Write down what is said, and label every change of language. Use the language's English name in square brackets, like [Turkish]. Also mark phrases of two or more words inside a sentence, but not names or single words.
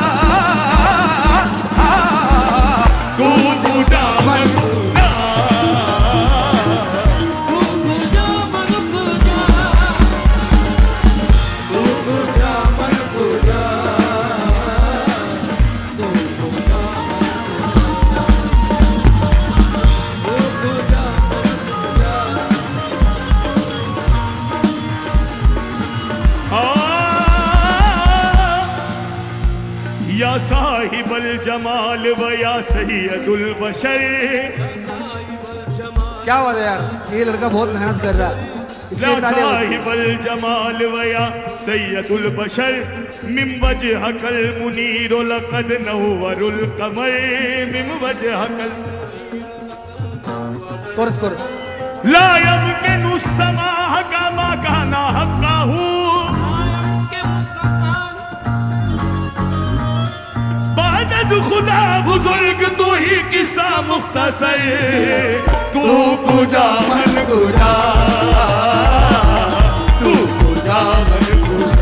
[Persian] تو کجا من کجا, تو کجا من کجا، تو کجا من کجا، تو کجا [Arabic] يا صاحب الجمال ويا سيد البشر. [Hindi] क्या बात है यार, ये लड़का बहुत मेहनत कर रहा है। इसके [Arabic] या [Hindi] तालियां बजाओ। [Arabic] صاحب الجمال ويا سيد البشر من وجهك المنير لقد نور القمر من وجهك. [English] chorus chorus. [Arabic] لا يمكن الثناء كما كان حقه. [Persian] بعد از خدا بزرگ تویی قصه مختصر. تو کجا من کجا، تو کجا من کجا,